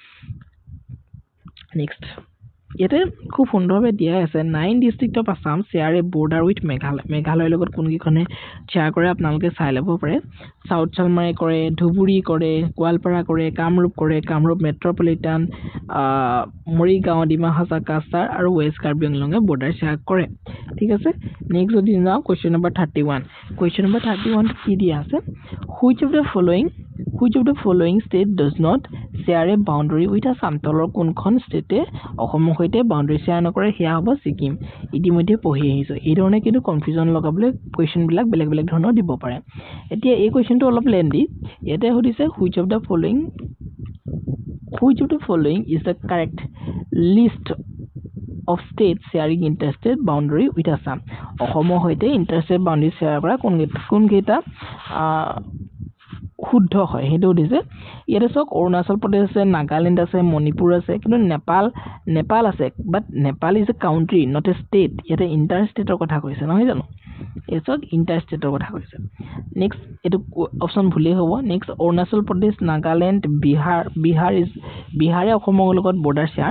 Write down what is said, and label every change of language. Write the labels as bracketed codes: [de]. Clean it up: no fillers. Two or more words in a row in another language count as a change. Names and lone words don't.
[as] নেক্সট ইয়াতে খুব সুন্দৰভাৱে দিয়া আছে [en] 9 district of Assam share a border with Meghalayaৰ [as] লগত কোনকেইখনে শ্বেয়াৰ কৰে আপোনালোকে চাই ল'ব পাৰে সাউথ চালমাৰাই কৰে ধুবুৰী কৰে গোৱালপাৰা কৰে কামৰূপ মেট্ৰপলিটান মৰিগাঁও ডিমা হাছা কাছাৰ আৰু ৱেষ্ট কাৰ্বি আংলঙে [en] border share [as] কৰে ঠিক আছে নেক্সট যদি যাওঁ [en] question number 31 [as] কি দিয়া আছে [en] which of the following state does not share a boundary with Assam [as] তলৰ কোনখন ষ্টেটে অসমৰ সৈতে বাউণ্ডাৰী শ্বেয়াৰ নকৰে সেয়া হ'ব ছিকিম ইতিমধ্যে পঢ়ি আহিছোঁ এই ধৰণে কিন্তু কনফিউজন লগাবলৈ কুৱেশ্যনবিলাক বেলেগ বেলেগ ধৰণৰ দিব পাৰে এতিয়া এই কুৱেশ্যনটো অলপ লেন্দি ইয়াতে সুধিছে [en] which of the following is the correct list of states sharing interstate boundary with Assam [as] অসমৰ সৈতে [en] interstate boundary share [as] কৰা কোনকেইটা শুদ্ধ হয় হেতু দিছে ইয়াতে সক অৰুণাচল প্ৰদেশ আছে নাগালেণ্ড আছে মণিপুৰ আছে কিন্তু নেপাল আছে [en] but Nepal is a country not a state [as] ইয়াতে ইণ্টাৰষ্টেটৰ কথা কৈছে নহয় জানো এসক ইণ্টাৰষ্টেটৰ কথা কৈছে নেক্সট এটো অপশ্যন ভুলেই হ'ব নেক্সট অৰুণাচল প্ৰদেশ নাগালেণ্ড বিহাৰে অসমৰ লগত [en] border share